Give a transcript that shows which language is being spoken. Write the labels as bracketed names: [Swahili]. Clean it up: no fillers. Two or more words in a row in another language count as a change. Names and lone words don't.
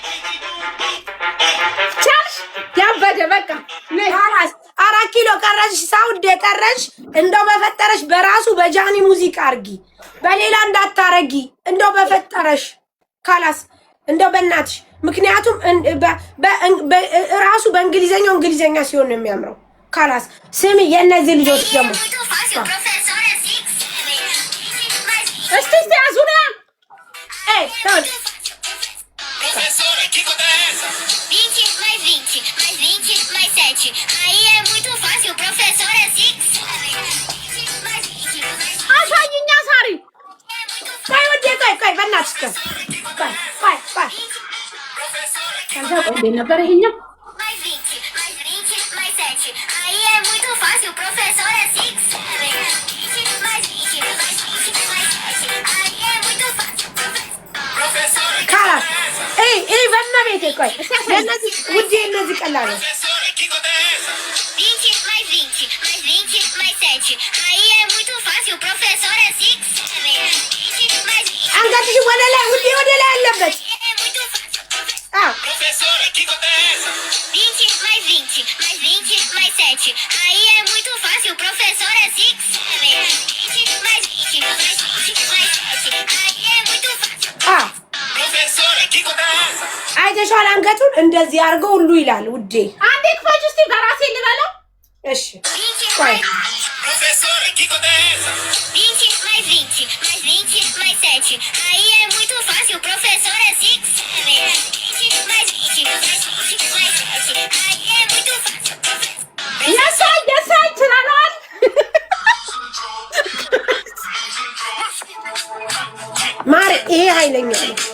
[Amharic] ቻልሽ ያበደ በቃ 4 ኪሎ ቀረሽ። ሳውድ የቀረሽ እንደው በፈጠረሽ በራሱ በጃኒ ሙዚቃ አርጊ፣ በሌላ እንዳታረጊ እንደው በፈጠረሽ ካላስ እንደው በእናትሽ። ምክንያቱም ራሱ በእንግሊዘኛው እንግሊዘኛ ሲሆን ነው የሚያምረው። ካላስ ስሚ የእነዚህ ልጆች ደግሞ እስቲ ያዙና [Portuguese] Professora, que conta é essa? 20 mais 20 mais 20 mais 7. Aí é muito fácil, professor é 6. [Amharic] አሳይኛ ሳሪ ቆይ ወዴ ቆይ በእናትሽ ቆይ ከዛ ቆይ ነበር ይሄኛው [Portuguese] Mais 20 mais 20 mais 7. Aí é muito fácil, professor é 6. 20 mais 20 mais 20 mais 7. Aí é muito fácil, professora. [Amharic] ካላስ ይሄ በእናትሽ ቆይ የእነዚህ ውዴ እነዚህ ቀላል ነው። [Portuguese] Professora, que conta é essa? 20 mais 20 mais 20 mais 7. Aí é muito fácil, professor é 6. 20 mais 20. [Amharic] አንገትሽ ወደ ላይ ውዴ ወደ ላይ አለበት። [Portuguese] É muito fácil, professora, que conta é essa? 20 mais 20 mais 20 mais 7. Aí é muito fácil, professor é 6. 20 mais 20 mais 20 mais 7. Aí é muito fácil. Professora, que conta é essa? [Amharic] አይተሽዋል? አንገቱን እንደዚህ አድርገው ሁሉ ይላል ውዴ። አንዴ ክፈች እስቲ በራሴ ልበለው። እሺ 20 ቆይ [Portuguese] mais... Professora, que conta é essa? 20 mais 20 mais 20 mais 7. Aí é muito fácil, professor é 6. 20 mais 20 mais 20 mais 7. Aí é muito fácil, professor. [Amharic] የሳይ ይችላል ማር ይሄ ኃይለኛ ነው።